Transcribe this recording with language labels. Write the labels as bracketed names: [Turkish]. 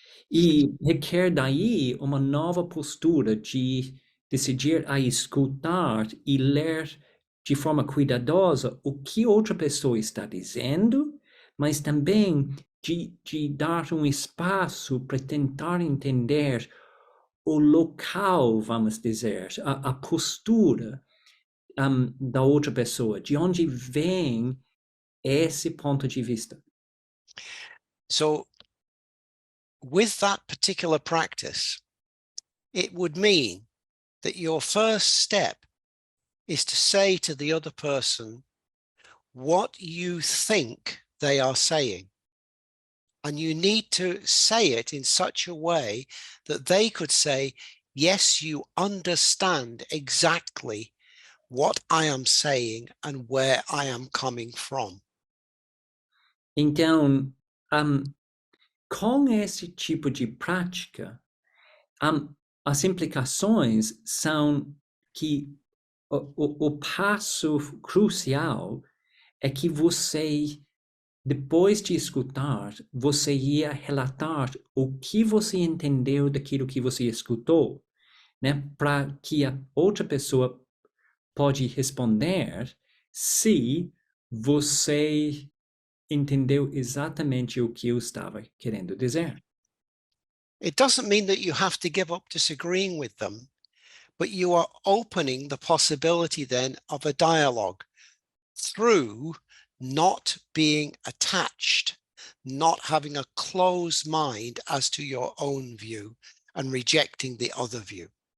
[Portuguese] E requer daí uma nova postura de decidir a escutar e ler de forma cuidadosa o que outra pessoa está dizendo, mas também de dar um espaço para tentar entender o local, vamos dizer, a postura da outra pessoa, de onde vem esse ponto de vista. [English] So with that particular practice, it would mean that your first step is to say to the other person what you think they are saying. And you need to say it in such a way that they could say, yes, you understand exactly what I am saying and where I am coming from. [Portuguese] Então, com esse tipo de prática, as implicações são que o passo crucial é que você, depois de escutar, você ia relatar o que você entendeu daquilo que você escutou, né? Para que a outra pessoa pode responder se você entendeu exatamente o que eu estava querendo dizer. [English] It doesn't mean that you have to give up disagreeing with them, but you are opening the possibility then of a dialogue through not being attached, not having a closed mind as to your own view and rejecting the other view.